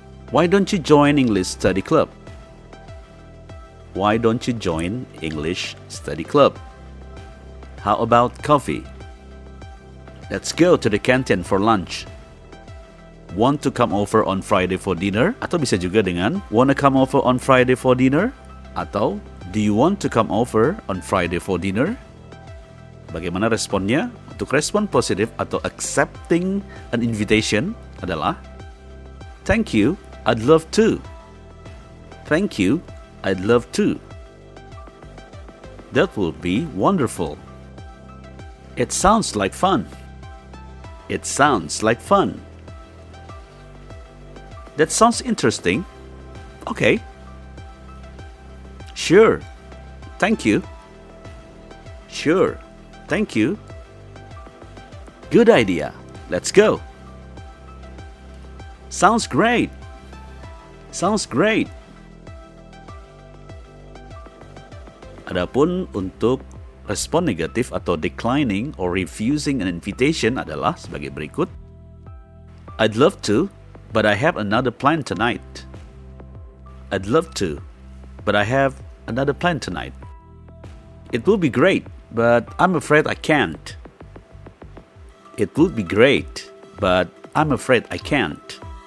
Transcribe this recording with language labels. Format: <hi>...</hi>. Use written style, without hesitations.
<en>Why don't you join English study club? Why don't you join English study club? How about coffee? Let's go to the canteen for lunch. Want to come over on Friday for dinner?</en> <id>Atau bisa juga dengan</id> <en>wanna come over on Friday for dinner?</en> <id>Atau</id> <en>do you want to come over on Friday for dinner?</en> <id>Bagaimana responnya? Untuk respon positif atau</id> <en>accepting an invitation</en> <id>adalah</id> <en>Thank you, I'd love to. Thank you, I'd love to. That would be wonderful. It sounds like fun. It sounds like fun. That sounds interesting. Okay. Sure. Thank you. Sure. Thank you. Good idea. Let's go. Sounds great. Sounds great.</en> <id>Adapun untuk respon negatif atau</id> <en>declining or refusing an invitation</en> <id>adalah sebagai berikut.</id> <en>I'd love to, but I have another plan tonight. I'd love to, but I have another plan tonight. It would be great, but I'm afraid I can't. It would be great, but I'm afraid I can't.</en>